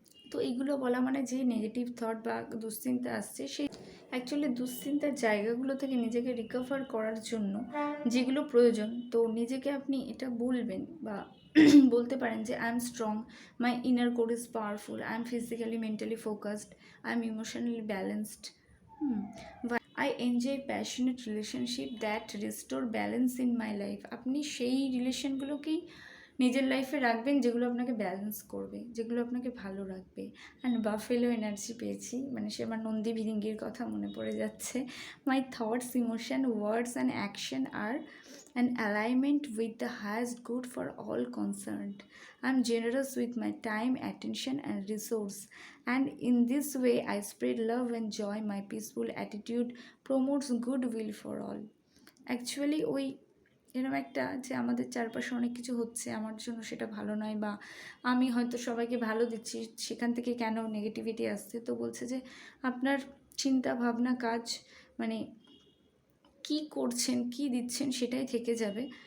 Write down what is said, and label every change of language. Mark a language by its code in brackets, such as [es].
[bn] তো এইগুলো বলা মানে যে নেগেটিভ থট বা দুশ্চিন্তা আসছে, সেই অ্যাকচুয়ালি দুশ্চিন্তার জায়গাগুলো থেকে নিজেকে রিকভার করার জন্য যেগুলো প্রয়োজন, তো নিজেকে আপনি এটা বলবেন বা বলতে পারেন যে [en] I am strong, my inner core is powerful, I am physically mentally focused, I am emotionally balanced, I enjoy passionate relationship that restore balance in my life. [bn] আপনি সেই রিলেশনগুলোকেই নিজের লাইফে রাখবেন যেগুলো আপনাকে ব্যালেন্স করবে, যেগুলো আপনাকে ভালো রাখবে। অ্যান্ড বাফেলো এনার্জি পেয়েছি, মানে সে আমার নন্দী ভিরিঙ্গির কথা মনে পড়ে যাচ্ছে। [en] My thoughts, emotion, words and action আর an alignment with the highest good for all concerned. I am generous with my time, attention, and resource, and in this way I spread love and joy. My peaceful attitude promotes goodwill for all. [bn] Actually, ওই এরকম একটা যে আমাদের চারপাশে অনেক কিছু হচ্ছে, আমার জন্য সেটা ভালো নয়, বা আমি হয়তো সবাইকে ভালো দিচ্ছি, সেখান থেকে কেন নেগেটিভিটি আসছে। তো বলছে যে আপনার চিন্তা ভাবনা কাজ, মানে কি করছেন, কি দিচ্ছেন, সেটাই থেকে যাবে।